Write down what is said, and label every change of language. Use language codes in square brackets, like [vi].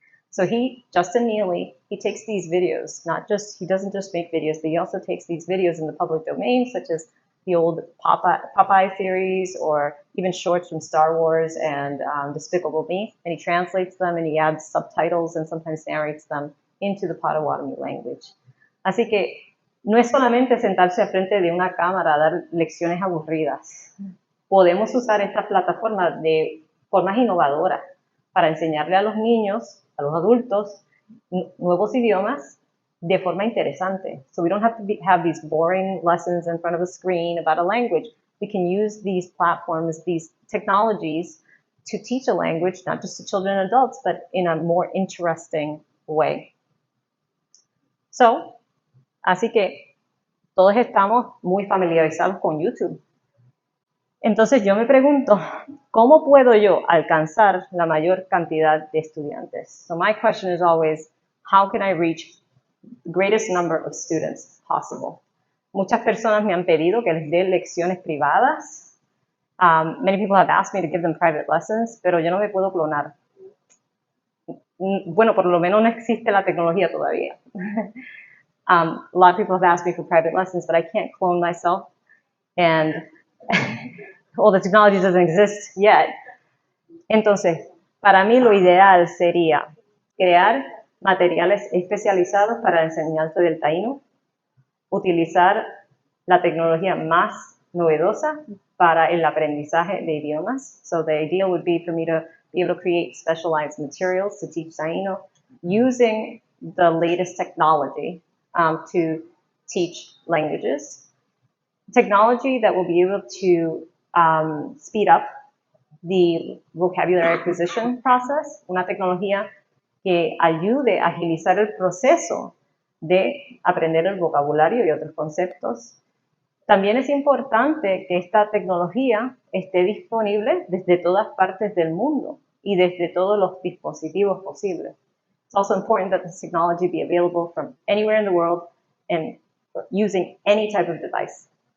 [en] So Justin Neely, he takes these videos, he doesn't just make videos, but he also takes these videos in the public domain, such as the old Popeye series, or even shorts from Star Wars and Despicable Me, and he translates them and he adds subtitles and sometimes narrates them into the Potawatomi language. [es] Así que no es solamente sentarse al frente de una cámara a dar lecciones aburridas. Podemos usar esta plataforma de formas innovadoras para enseñarle a los niños, a los adultos, nuevos idiomas de forma interesante. [en] So we don't have to have these boring lessons in front of a screen about a language. We can use these platforms, these technologies, to teach a language, not just to children and adults, but in a more interesting way. So [es] Así que todos estamos muy familiarizados con YouTube. Entonces yo me pregunto, ¿cómo puedo yo alcanzar la mayor cantidad de estudiantes? [en] So my question is always, how can I reach the greatest number of students possible? [es] Muchas personas me han pedido que les dé lecciones privadas. [en] Many people have asked me to give them private lessons, [es] pero yo no me puedo clonar. Bueno, por lo menos no existe la tecnología todavía. [en] A lot of people have asked me for private lessons, but I can't clone myself. And well, the technology doesn't exist yet. [es] Entonces, para mí lo ideal sería crear materiales especializados para la enseñanza del taíno, utilizar la tecnología más novedosa para el aprendizaje de idiomas. [en] So the idea would be for me to be able to create specialized materials to teach Taino using the latest technology to teach languages. Technology that will be able to speed up the vocabulary acquisition process, [es] una tecnología que ayude a agilizar el proceso de aprender el vocabulario y otros conceptos. También es importante que esta tecnología esté disponible desde todas partes del mundo y desde todos los dispositivos posibles. [en] It's also important that this technology be available from anywhere in the world and using any type of device.